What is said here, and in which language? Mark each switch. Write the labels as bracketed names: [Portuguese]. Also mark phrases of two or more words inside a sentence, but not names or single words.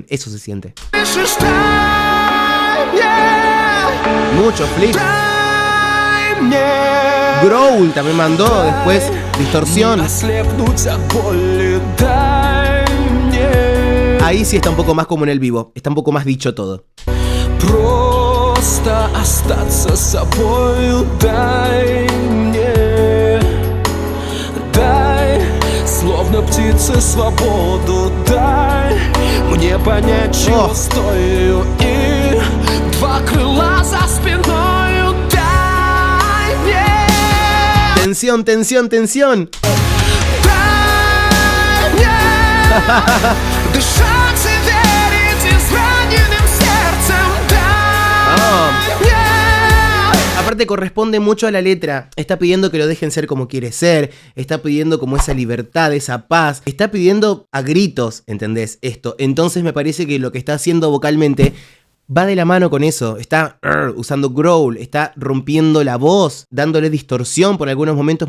[Spanish] Eso se siente. Mucho flip. Growl también mandó, después distorsión. Ahí sí está un poco más como en el vivo, está un poco más dicho todo. [Russian] Просто остаться собою, дай мне, дай, словно птице свободу, дай мне понять, чего стою, и два крыла за спиною, дай мне. [Spanish] Tensión, tensión, tensión. [Russian] Дай мне дышать и верить и с раненым сердцем, дай мне. [Spanish] Aparte corresponde mucho a la letra. Está pidiendo que lo dejen ser como quiere ser. Está pidiendo como esa libertad, esa paz. Está pidiendo a gritos, ¿entendés? Esto. Entonces me parece que lo que está haciendo vocalmente va de la mano con eso. Está usando growl, está rompiendo la voz, dándole distorsión por algunos momentos.